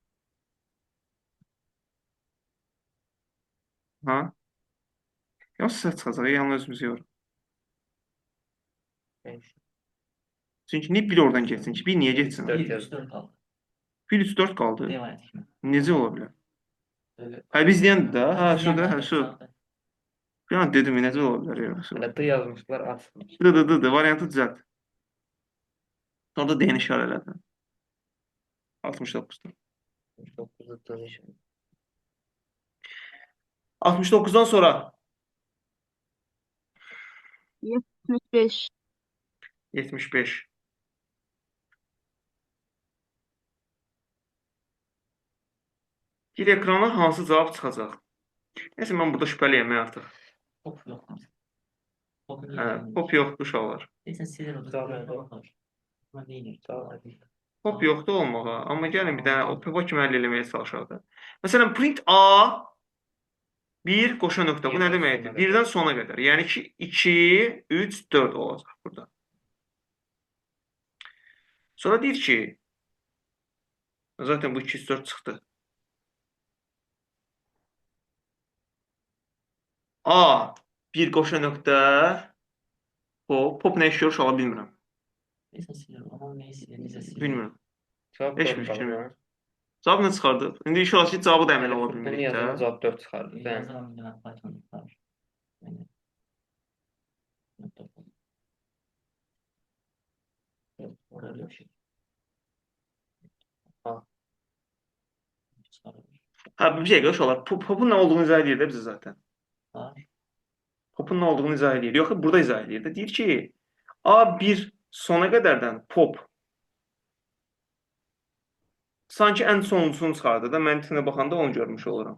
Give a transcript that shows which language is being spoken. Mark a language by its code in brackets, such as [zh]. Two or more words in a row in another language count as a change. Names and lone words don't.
[az] Ha? Yox, səs çıxacaq, yalnız özümüzü yor. Beş. Çünki niyə 1 oradan getsin ki? 1 niyə getsin? Dörd 1, yazdı. [tr] 3, 4 kaldı. [az] 1, 3, 4 qaldı. D var kimi. Necə ola bilər? [tr] Böyle. [az] Hə, biz deyəndə də, hə, [tr] şu da, hə, Yani şu. zaten. [az] Bir an dedim, necə ola bilər ya? Şu. Hələ D yazmışlar, açmış. D, variantı düzəlt. Sonra da D-ni işarə elədim. 69-dan. 9'da D işarə. 69-dan sonra 75. 75. Bir ekrana hansı cavab çıxacaq? Neyse, mən burada şübhəliyəm artıq. [tr] Pop yok. Pop [az] Hə, pop yoxdur uşaqlar. Neyse silir o da. Tamam. [tr] Bakar. Ama değil. Tamam. [az] Pop yoxdur olmağa, amma gəlin bir dənə o popa kimi əldə eləməyə çalışaq da. Məsələn, print A 1 qoşa nöqtə. Bu nə Birdən deməkdir? sona Birdən sona qədər. Yəni ki, 2, 3, 4 olacaq burada. Sonra deyir ki, zaten bu 2, 4 çıxdı. A 1 qoşa nöqtə. Pop nə işləyir, uşağı bilmirəm. Neyse silir. Ama neyse. Neyse silir. Bilmirəm. Cavab Heç 4 bir fikrim qaldı. yox. Cavab nə çıxardı? İndi inşallah ki, cavabı da əməl ola Bunu bilmirik yazdım, də. cavab 4 çıxardı. [tr] Ben. Yazalım bir tane Python var. Yani. Nokta com. Evet, orada öyle bir şey. Ha. Çıkarılır. [az] Hə, bir şey uşaqlar, popun nə olduğunu izah edir də bizə zaten. Var. Popun nə olduğunu izah edir. Yox, burada izah edir də. Deyir ki, A1 sona qədərdən pop sanki ən sonuncusunu çıxardı da. Mən tinə baxanda onu görmüş oluram.